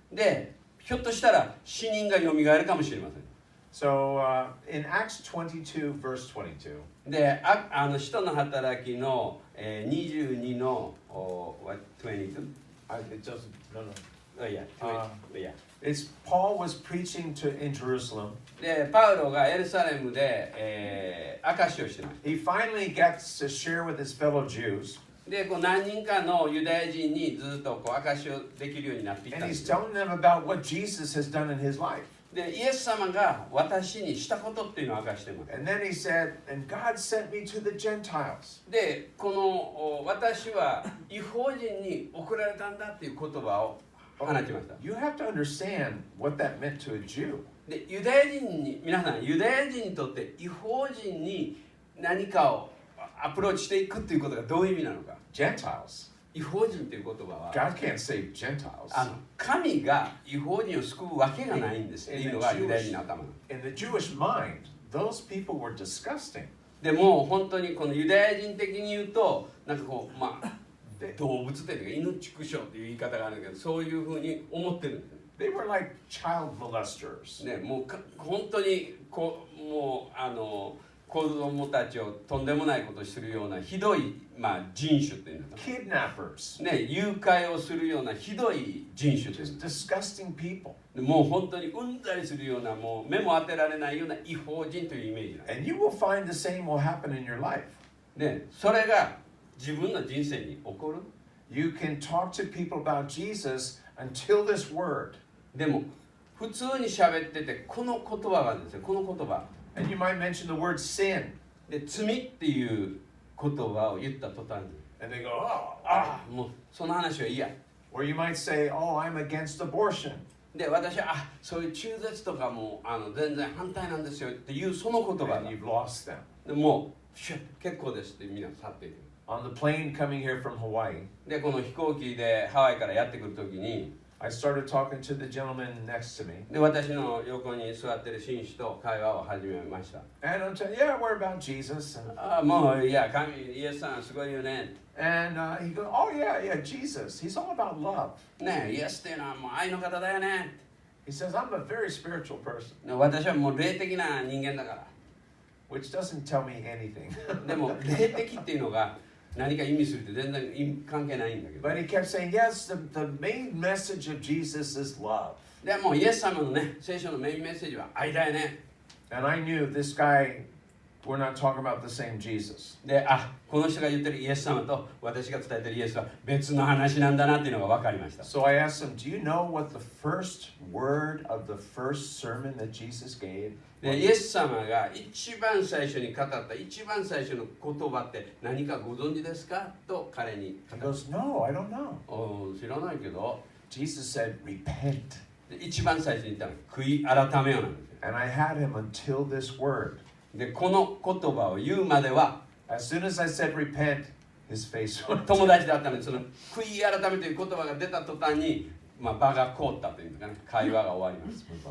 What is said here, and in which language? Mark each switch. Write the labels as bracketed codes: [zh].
[ja] で、ひょっとしたら死人がよみがえるかもしれません。 [en] So in Acts 22, verse 22, [ja] で、使徒の働きの、22の22? [en] it doesn't, no, no. Oh, yeah, 20, yeah. It's Paul was preaching in Jerusalem. [ja] で、パウロがエルサレムで、証しをしてます。 [en] He finally gets to share with his fellow Jews. [ja] で、こう何人かのユダヤ人にずっとこう証しをできるようになっていったん [en] And [ja] で [en] he's [ja] す。 [en] telling them about what Jesus has done in his life. [ja] で、イエス様が私にしたことっていうのを明かしてます。 [en] And then he said, and God sent me to the Gentiles. [ja] で、この私は異邦人に送られたんだっていう言葉を放ちました。 [en] You have to understand what that meant to a Jew. [ja] で、ユダヤ人に、皆さん、ユダヤ人にとって異邦人に何かをアプローチしていくっていうことがどういう意味なのか。 [en] Gentiles. [ja] 異邦人という言葉は [en] God can't save Gentiles. [ja] 神が異邦人を救うわけがないんですっていうのがユダヤ人の頭の。 [en] In the Jewish mind, those people were disgusting. [ja] でも本当にこのユダヤ人的に言うとなんかこうまあ動物というか犬畜生っていう言い方があるんだけどそういうふうに思ってるんです。 [en] They were like child molesters. [ja] ね、もう本当にもう子供たちをとんでもないことをするようなひどい、人種っていうのか [en] Kidnappers. [ja] な、ね、誘拐をするようなひどい人種です。 [en] Just disgusting people. [ja] もう本当にうんざりするようなもう目も当てられないような異邦人というイメージなんです。 [en] And you will find the same will happen in your life. [ja] ね、それが自分の人生に起こる。 [en] You can talk to people about Jesus until this word. [ja] でも普通に喋っててこの言葉があるんですよ。この言葉。 [en] And you might mention the word sin. [ja] で罪っていう言葉を言った途端に [en] And they go, oh, [ja] もうその話は嫌。 [en] Or you might say, oh, I'm against abortion. [ja] で私はそういう中絶とかも全然反対なんですよっていうその言葉 [en] And you've lost them. [ja] でもう結構ですってみんな去っていく。 [en] On the plane coming here from Hawaii, [ja] でこの飛行機でハワイからやってくるときに [en] I started talking to the gentleman next to me. [ja] で私の横に座ってる紳士と会話を始めました。 [en] And I'm saying, yeah, we're about Jesus. [ja] もういや神イエスさんすごいよね。 [en] And he goes, oh, yeah, Jesus. He's all about love. [ja] ねイエスっていうのはもう愛の方だよね。 [en] He says, I'm a very spiritual person, [ja] 私はもう霊的な人間だから。 [en] which doesn't tell me anything. [ja] でも霊的っていうのが何か意味するって全然関係ないんだけど。 [en] But he kept saying, yes, the main message of Jesus is love. [ja] でもイエス様のね聖書のメインメッセージは愛だよね。 [en] And I knew this guy, we're not talking about the same Jesus. [ja] でこの人が言ってるイエス様と私が伝えてるイエスは別の話なんだなっていうのが分かりました。 [en] So I asked him, do you know what the first word of the first sermon that Jesus gave? [ja] でイエス様が一番最初に語った一番最初の言葉って何かご存知ですかと彼に [en] He goes, no, I don't know. [ja] 知らないけど [en] Jesus said, repent. [ja] で一番最初に言ったのは悔い改めよなんですよ。 [en] And I had him until this word. [ja] でこの言葉を言うまでは [en] As soon as I said repent, his face went. [ja] 友達だったのでその悔い改めという言葉が出た途端に、場が凍ったというかね会話が終わります。